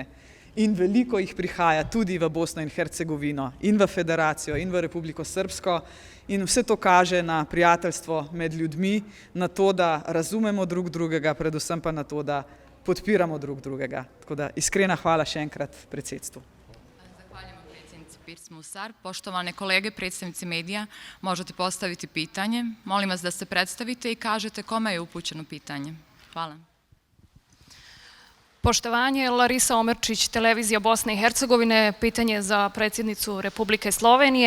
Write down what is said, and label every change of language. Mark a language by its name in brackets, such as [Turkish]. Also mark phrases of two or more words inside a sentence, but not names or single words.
[Slovenian] In veliko jih prihaja tudi v Bosno in Hercegovino in v Federacijo in v Republiko Srbsko in vse to kaže na prijateljstvo med ljudmi, na to, da razumemo drug drugega, predvsem pa na to, da podpiramo drug drugega. Tako da iskrena hvala še enkrat predsedstvu. [Bosnian] Zahvaljujemo predsjednici Pirc Musar. Poštovane kolege, predstavnici medija, možete postaviti pitanje. Molim vas da se predstavite i kažete kome je upućeno pitanje. Hvala. Poštovanje, Larisa Omerčić, Televizija Bosne i Hercegovine, pitanje za predsjednicu Republike Slovenije.